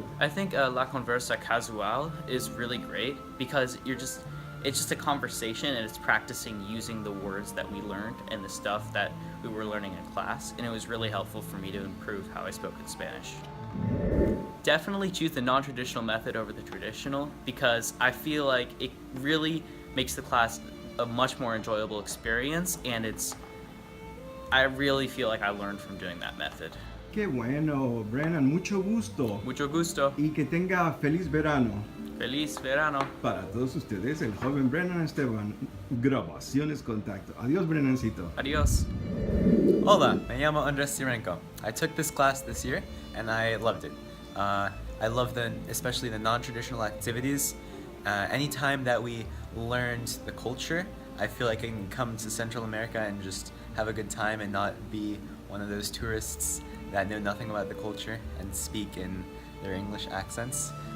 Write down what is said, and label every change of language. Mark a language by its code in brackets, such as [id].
[en] I think La Conversa Casual is really great because it's just a conversation and it's practicing using the words that we learned and the stuff that we were learning in class, and it was really helpful for me to improve how I spoke in Spanish. Definitely choose the non-traditional method over the traditional because I feel like it really makes the class a much more enjoyable experience, and I really feel like I learned from doing that method. [es] Qué bueno, Brennan, mucho gusto. Mucho gusto. Y que tenga feliz verano. Feliz verano. Para todos ustedes, el joven Brennan Esteban, Grabaciones Contacto. Adiós, Brennancito. Adios. Hola, me llamo Andres Sirenko. [en] I took this class this year and I loved it. I love especially the non-traditional activities. Anytime that we learned the culture, I feel like I can come to Central America and just have a good time and not be one of those tourists that know nothing about the culture and speak in their English accents.